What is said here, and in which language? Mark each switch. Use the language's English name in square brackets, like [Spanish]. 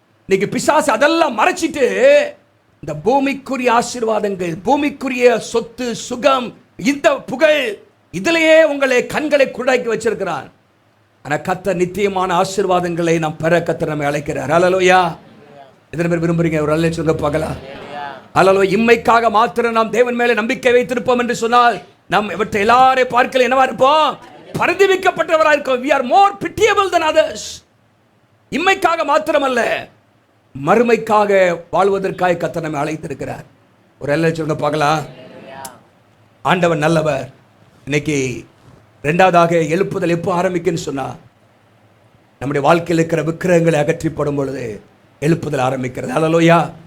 [Tamil] இன்னைக்கு பிசாசு அதெல்லாம் மறைச்சிட்டு இந்த பூமிக்குரிய ஆசீர்வாதங்கள், பூமிக்குரிய சொத்து, சுகம், இந்த புகழ், இதிலேயே உங்களை கண்களை குருடாக்கி வச்சிருக்கிறார். ஆனா கர்த்தர் நித்தியமான ஆசீர்வாதங்களை நாம் பெற கர்த்தர் நம்மை அழைக்கிறார். அல்லேலூயா. எத்தனை பேர் விரும்புறீங்க? ஒரு அல்லேலூயா சொல்லுங்க பார்க்கலாம். அல்லேலூயா. இம்மைக்காக மாத்திரம் நாம் தேவன் மேலே நம்பிக்கை வைத்திருப்போம் என்று சொன்னால் நாம் இவற்றை எல்லாரையும் பார்க்கல என்னவா இருப்போம்? பரிதவிக்கப்பட்டவராக இருக்கோம். [English] we are more pitiable than others. [Tamil] இம்மைக்காக மாத்திரமல்ல, மறுமைக்காக வாழ்வதற்காக கர்த்தர் நம்மை அழைத்திருக்கிறார். ஒரு எல்லாம் சொல்லுங்க பார்க்கலாம். ஆண்டவர் நல்லவர். இன்னைக்கு ரெண்டாவதாக எழுப்புதல் எப்போ ஆரம்பிக்குன்னு சொன்னா, நம்முடைய வாழ்க்கையில் இருக்கிற விக்கிரகங்களை அகற்றி போடும் பொழுது எழுப்புதல் ஆரம்பிக்கிறது. ஹல்லேலூயா.